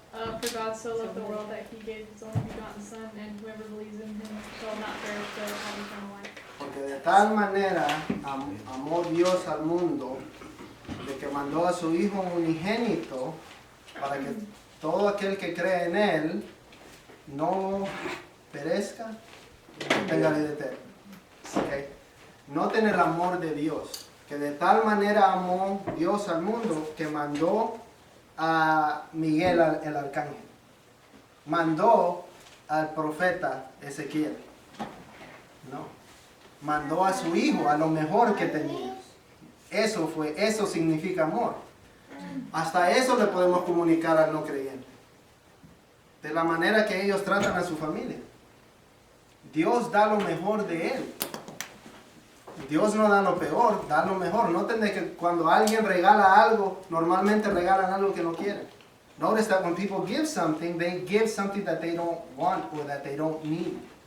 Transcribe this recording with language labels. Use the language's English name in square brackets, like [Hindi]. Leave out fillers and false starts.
[English] For God so loved the world that He gave His only begotten Son, and whoever believes in Him shall not perish but have eternal life. [Spanish] Porque de tal manera amó Dios al mundo, de que mandó a su Hijo unigénito, para que todo aquel que cree en Él no perezca, y tenga vida eterna. Okay. Noten el amor de Dios, que de tal manera amó Dios al mundo, que mandó a Miguel el arcángel, mandó al profeta Ezequiel, mandó a su hijo, a lo mejor que tenía. Eso significa amor. Hasta eso le podemos comunicar al no creyente, de la manera que ellos tratan a su familia. Dios da lo mejor de él. Dios no da lo peor, da lo mejor. Noten de que cuando alguien regala algo, normalmente regalan algo que no quieren. [English] Notice that when people give something, they give something that they don't want or that they don't need.